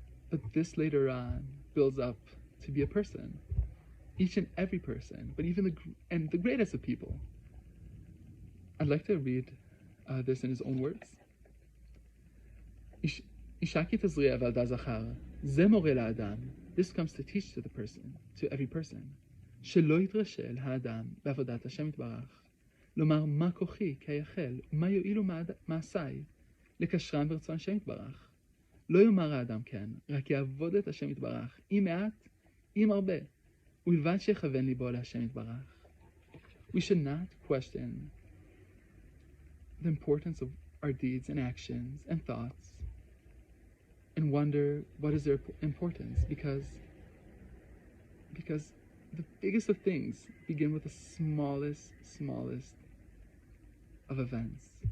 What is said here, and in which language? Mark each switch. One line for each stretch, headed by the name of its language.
English: But this later on builds up to be a person, each and every person, but even the greatest of people. I'd like to read this in his own words.
Hebrew: Isha ki tazri'a v'alda zachar, ze moreh
English: la'adam. This comes to teach to the person, to every person.
Hebrew: שלא יתרשל האדם בעבודת השם יתברך. לומר מה כוחי כי היחל, ומה יועילו מעשיי, לקשרם ברצון השם יתברך. לא יאמר האדם כן, רק יעבוד את השם יתברך, אם מעט, אם הרבה, ובלבד שיכוון ליבו להשם יתברך.
English: We should not question the importance of our deeds and actions and thoughts and wonder what is their importance, because the biggest of things begin with the smallest of events.